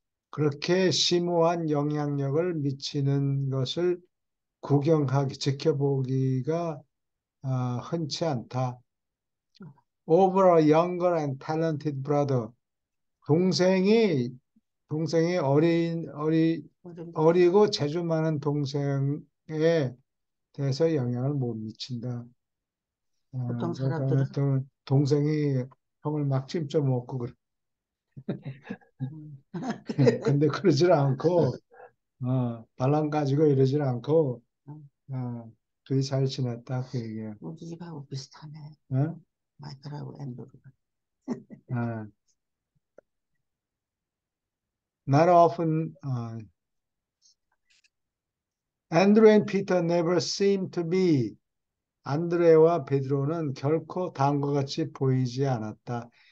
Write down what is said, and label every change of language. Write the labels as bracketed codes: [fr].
[ko] 그렇게 심오한 영향력을 미치는 것을 지켜보기가 흔치 않다. [en] Over a younger and talented brother. [ko] 동생이 어른, 어리고 재주 많은 동생에 대해서 영향을 못 미친다. 보통 그러니까 사람들은, 동생이 형을 막 찜쪄 먹고 그래. 음, 근데 그러질 않고 반란 가지고 이러질 않고 음, 둘이 잘 지냈다 그 얘기야. 우리 집하고 비슷하네. 어? 마이클하고 앤드루가. 어. [en] Not often, Andrew and Peter never seem to be. [ko] 안드레와 베드로는 결코 다음과 같이 보이지 않았다.